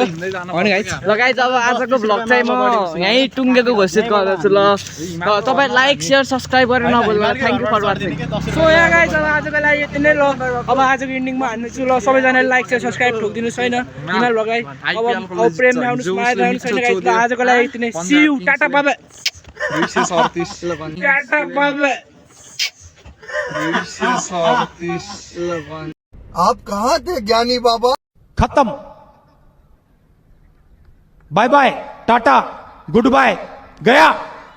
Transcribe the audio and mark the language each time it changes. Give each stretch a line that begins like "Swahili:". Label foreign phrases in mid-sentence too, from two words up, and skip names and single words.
Nepali: भने गाइज ल गाइज अब आजको भ्लग चाहिँ म यहीँ टुङ्गेको घोषित गर्दछु ल तपाईँ
English: like share subscribe
Nepali: गरेर नभुल्नु
English: thank you for watching so
Nepali: यहाँ गाइज अब आजको लागि यति नै ल अब आजको इन्डिङमा हान्दैछु ल सबैजनाले
English: like share subscribe
Nepali: ठोकिदिनु छैन हिमाल भ्लगलाई अब प्रेम ल्याउनुहोस् माया ल्याउनुहोस् छैन गाइज ल आजको लागि यति नै
English: see you tata bye bye
Nepali: 237
English: tata bye bye
Nepali: 237
Hindi: आप कहाँ थे ज्ञानी बाबा
English: खत्म bye bye tata good bye गया